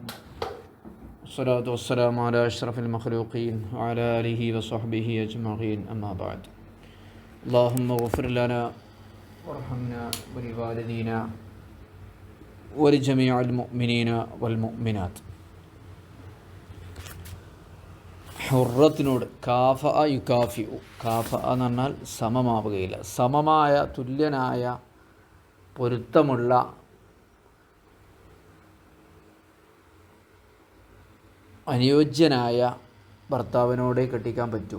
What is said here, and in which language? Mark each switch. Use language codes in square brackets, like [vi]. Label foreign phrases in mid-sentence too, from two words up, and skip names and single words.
[ar] الصلاة والسلام على أشرف المخلوقين وعلى آله وصحبه أجمعين. أما بعد. اللهم اغفر لنا وارحمنا ولوالدينا ولجميع المؤمنين والمؤمنات. [ml] ഹുറത്തിനോട് [ar] كفء يكافئ كفء [ml] എന്ന് പറഞ്ഞാൽ സമമാവുകയില്ല, സമമായ തുല്യനായ പൊരുത്തമുള്ള അനുയോജ്യനായ ഭർത്താവിനോടെ കെട്ടിക്കാൻ പറ്റൂ.